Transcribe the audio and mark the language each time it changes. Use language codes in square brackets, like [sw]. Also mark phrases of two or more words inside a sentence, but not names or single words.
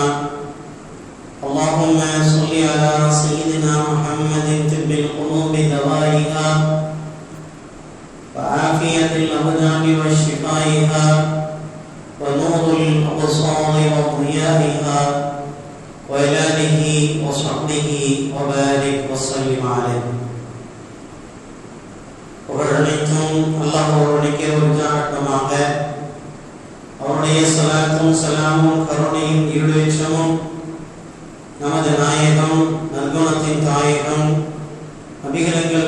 [ar] اللهم صل على سيدنا محمد طب القلوب دوائها وعافية الأبدان وشفائها ونور الأبصار وضيائها وإلى آله وصحبه وبارك وسلم عليه. [ta] புகழனைத்தும் அல்லாஹ் ஒருவனுக்கே உரித்தாகட்டமாக. அவருடைய ஸலாத்தும் ஸலாமும் கருணையும் ஈடேற்றமும் நமது நாயகம் நற்குணத்தின் தாயகம் நபிகள்